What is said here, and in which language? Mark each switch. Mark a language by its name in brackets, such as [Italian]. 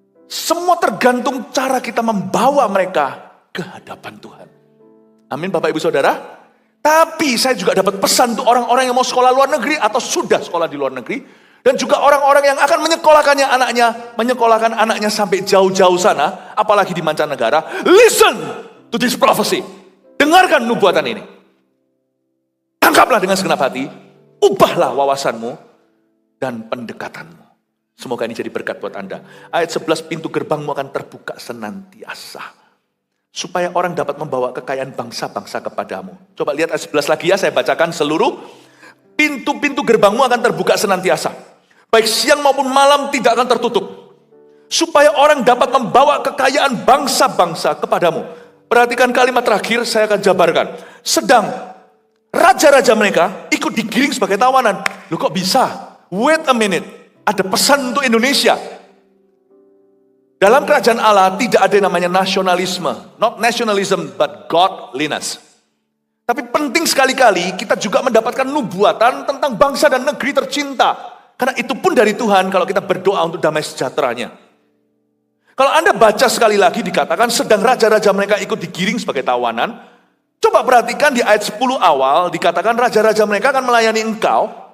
[Indonesian] Semua tergantung cara kita membawa mereka ke hadapan Tuhan. Amin Bapak Ibu Saudara. Tapi saya juga dapat pesan untuk orang-orang yang mau sekolah luar negeri atau sudah sekolah di luar negeri. Dan juga orang-orang yang akan menyekolahkan anaknya sampai jauh-jauh sana, apalagi di mancanegara. [English] Listen to this prophecy. [Indonesian] Dengarkan nubuatan ini. Tangkaplah dengan segenap hati, ubahlah wawasanmu dan pendekatanmu. Semoga ini jadi berkat buat Anda. Ayat 11, pintu gerbangmu akan terbuka senantiasa. Supaya orang dapat membawa kekayaan bangsa-bangsa kepadamu. Coba lihat ayat 11 lagi ya, saya bacakan seluruh. Pintu-pintu gerbangmu akan terbuka senantiasa. Baik siang maupun malam tidak akan tertutup. Supaya orang dapat membawa kekayaan bangsa-bangsa kepadamu. Perhatikan kalimat terakhir, saya akan jabarkan. Sedang raja-raja mereka ikut digiring sebagai tawanan. Loh kok bisa? [English] Wait a minute. [Indonesian] Ada pesan untuk Indonesia. Dalam kerajaan Allah tidak ada yang namanya nasionalisme. [English] Not nationalism, but godliness. [Indonesian] Tapi penting sekali-kali kita juga mendapatkan nubuatan tentang bangsa dan negeri tercinta. Karena itu pun dari Tuhan kalau kita berdoa untuk damai sejahteranya. Kalau Anda baca sekali lagi dikatakan sedang raja-raja mereka ikut digiring sebagai tawanan. Coba perhatikan di ayat 10 awal dikatakan raja-raja mereka akan melayani engkau.